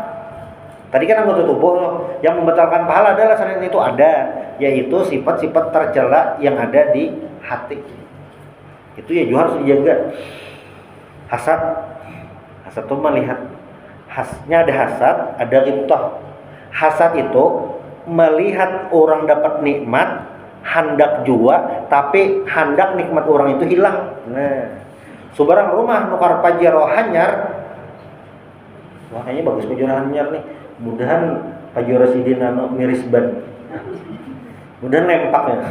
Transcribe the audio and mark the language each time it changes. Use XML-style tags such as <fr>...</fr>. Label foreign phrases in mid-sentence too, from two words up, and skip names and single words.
<id>Tadi kan anggota tubuh yang membatalkan pahala adalah selain itu ada, yaitu sifat-sifat tercela yang ada di hati. Itu ya juga harus dijaga. Hasad itu melihat. Hasnya ada hasad, ada ghibthah. Hasad itu melihat orang dapat nikmat, hendak jua, tapi hendak nikmat orang itu hilang.</id> <bjn>Nah, subarang rumah nukar pajero hanyar. Wah kayaknya bagus pajero hanyar nih. Mudahan pajero sidin miris ban. Mudahan lempaknya.</bjn>